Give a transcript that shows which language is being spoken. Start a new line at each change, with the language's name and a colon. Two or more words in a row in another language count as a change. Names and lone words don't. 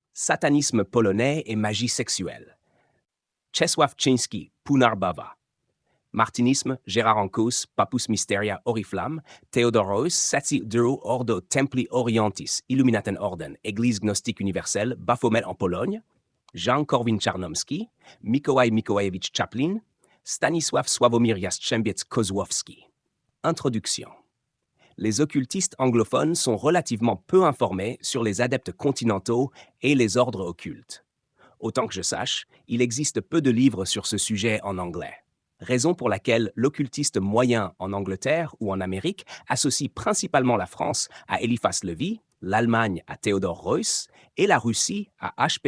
French: Satanisme polonais et magie sexuelle. Czesław Czyński, Punarbava. Martinisme, Gérard Ancos, Papus Mysteria Oriflamme, Theodoros Satsi Duro Ordo Templi Orientis, Illuminaten Orden, Église gnostique universelle, Baphomet en Pologne, Jan Korwin-Czarnomski, Mikołaj Mikołajewicz Chaplin, Stanisław Sławomir Jastrzębiec-Kozłowski. Introduction. Les occultistes anglophones sont relativement peu informés sur les adeptes continentaux et les ordres occultes. Autant que je sache, il existe peu de livres sur ce sujet en anglais. Raison pour laquelle l'occultiste moyen en Angleterre ou en Amérique associe principalement la France à Eliphas Lévy, l'Allemagne à Theodor Heuss et la Russie à H.P.